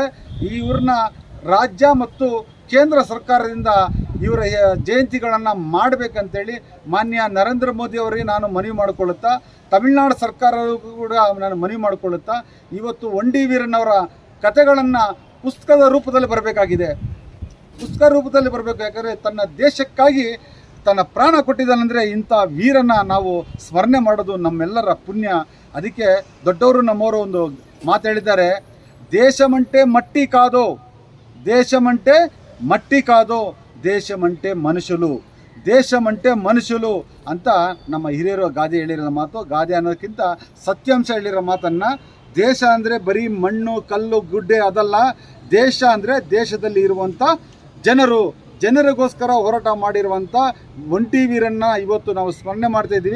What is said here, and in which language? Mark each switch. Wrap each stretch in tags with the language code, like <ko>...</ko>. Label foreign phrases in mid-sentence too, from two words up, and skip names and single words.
<kn>ಇವ್ರನ್ನ ರಾಜ್ಯ ಮತ್ತು ಕೇಂದ್ರ ಸರ್ಕಾರದಿಂದ ಇವರ ಜಯಂತಿಗಳನ್ನು ಮಾಡಬೇಕಂತೇಳಿ ಮಾನ್ಯ ನರೇಂದ್ರ ಮೋದಿ ಅವರಿಗೆ ನಾನು ಮನವಿ ಮಾಡಿಕೊಳ್ಳುತ್ತಾ, ತಮಿಳುನಾಡು ಸರ್ಕಾರವೂ ಕೂಡ ನಾನು ಮನವಿ ಮಾಡಿಕೊಳ್ಳುತ್ತಾ, ಇವತ್ತು ವಂಡಿ ವೀರನ್ನವರ ಕಥೆಗಳನ್ನು ಪುಸ್ತಕದ ರೂಪದಲ್ಲಿ ಬರಬೇಕಾಗಿದೆ. ಯಾಕಂದರೆ ತನ್ನ ದೇಶಕ್ಕಾಗಿ ತನ್ನ ಪ್ರಾಣ ಕೊಟ್ಟಿದ್ದಾನಂದರೆ ಇಂಥ ವೀರನ ನಾವು ಸ್ಮರಣೆ ಮಾಡೋದು ನಮ್ಮೆಲ್ಲರ ಪುಣ್ಯ. ಅದಕ್ಕೆ ದೊಡ್ಡವರು ನಮ್ಮವರು ಒಂದು ಮಾತು ಹೇಳಿದ್ದಾರೆ,</kn> <te>దేశమంటే మట్టి కాదు, దేశమంటే మట్టి కాదు, దేశమంటే మనుషులు,</te> <kn>ದೇಶమంటే ಮನುಷ್ಯರು ಅಂತ ನಮ್ಮ ಹಿರಿಯರು ಗಾದೆ ಹೇಳಿರೋ ಮಾತು. ಗಾದೆ ಅನ್ನೋದಕ್ಕಿಂತ ಸತ್ಯಾಂಶ ಹೇಳಿರೋ ಮಾತನ್ನು, ದೇಶ ಅಂದರೆ ಬರೀ ಮಣ್ಣು ಕಲ್ಲು ಗುಡ್ಡೆ ಅದಲ್ಲ, ದೇಶ ಅಂದರೆ ದೇಶದಲ್ಲಿ ಇರುವಂಥ ಜನರಿಗೋಸ್ಕರ ಹೋರಾಟ ಮಾಡಿರುವಂಥ ಒಂಟಿ ವೀರನ್ನ ಇವತ್ತು ನಾವು ಸ್ಮರಣೆ ಮಾಡ್ತಾ ಇದ್ದೀವಿ.</kn>